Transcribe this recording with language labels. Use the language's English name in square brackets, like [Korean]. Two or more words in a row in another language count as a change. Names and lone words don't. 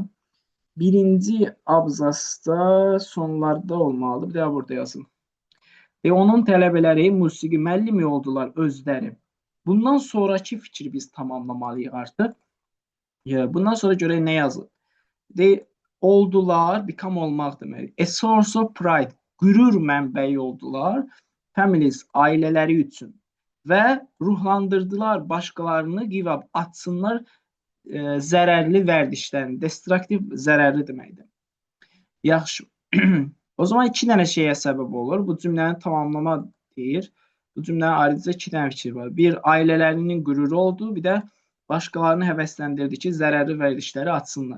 [Azerbaijani] Birinci abzasda sonlarda olmalıdır. Bir də burada yazın. Onun tələbələri musiqi müəllimi oldular özləri. Bundan sonraki fikri biz tamamlamalıyıq artıq. Bundan sonra görək nə yazılır. Oldular, become olmaq demək. [English] A source of pride, [Azerbaijani] qürur mənbəyi oldular. Families, ailələri üçün. Və ruhlandırdılar başqalarını, [English] give up, [Azerbaijani] atsınlar zərərli vərdişlərini. Destruktiv, zərərli deməkdir. Yaxşı. O zaman iki dənə şeyə səbəb olur. Bu cümləni tamamlama deyir. Bu cümlənin ayrıca iki dənə fikir var. Bir, ailələrinin qüruru oldu. Bir də başqalarını həvəsləndirdi ki, zərərli vərdişləri atsınlar.